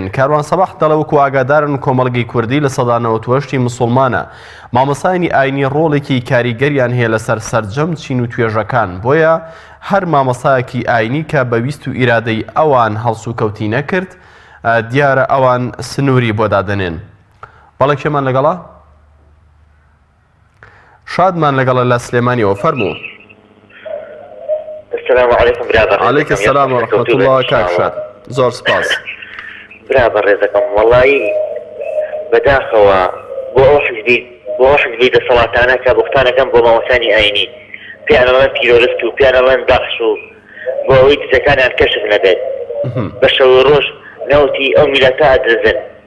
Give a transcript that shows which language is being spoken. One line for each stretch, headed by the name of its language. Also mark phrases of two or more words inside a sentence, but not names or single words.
Central Kurdish: کاروان سەباح دەڵێ وەکو ئاگادارن کۆمەڵگەی کوردی لە سەدا 98 موسڵمانە، مامۆستانی ئاینی ڕۆڵێکی کاریگەریان هەیە لەسەر سەرجەم چین و توێژەکان، بۆیە هەر مامۆستایەکی ئاینی کە بەویست و ئیرادەی ئەوان هەڵس و کەوتی نەکرد دیارە ئەوان سنووری بۆ دادەنێن. بەڵێکێمان لەگەڵا شادمان لەگەڵە لە سلێمانیەوە فەرموو.
Arabic: السلام عليكم برادر. عليك السلام ورحمة الله.
Central Kurdish: كاك شاد زۆر سپاس برادر ڕێزەکەم. وەڵایی بەداخەوە بۆ ئەو حزبی دەسەڵاتانە کە بوختانەکەم بۆ مامۆستانی ئاینی پیانەڵەن تیرۆریست و پیانەڵەن داعش و بۆ ئەوەی دزەکانیان کەشف نەبێت بە شەوی ڕۆژ نەوتی ئەو میلەتە ئەدرزن.